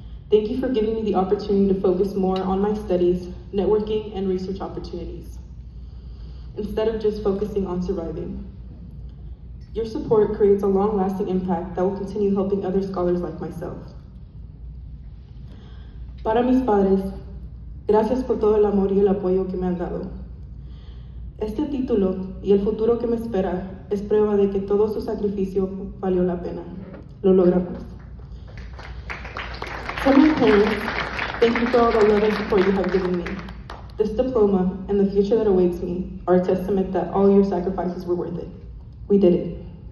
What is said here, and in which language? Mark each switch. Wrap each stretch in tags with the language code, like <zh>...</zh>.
<en>Thank you for giving me the opportunity to focus more on my studies, networking, and research opportunities, instead of just focusing on surviving. Your support creates a long-lasting impact that will continue helping other scholars like myself.</en> <es>Para mis padres, gracias por todo el amor y el apoyo que me han dado. Este título y el futuro que me espera es prueba de que todo su sacrificio valió la pena. Lo logramos.</es> <en>To my parents, thank you for all the love and support you have given me. This diploma and the future that awaits me are a testament that all your sacrifices were worth it. We did it.</en>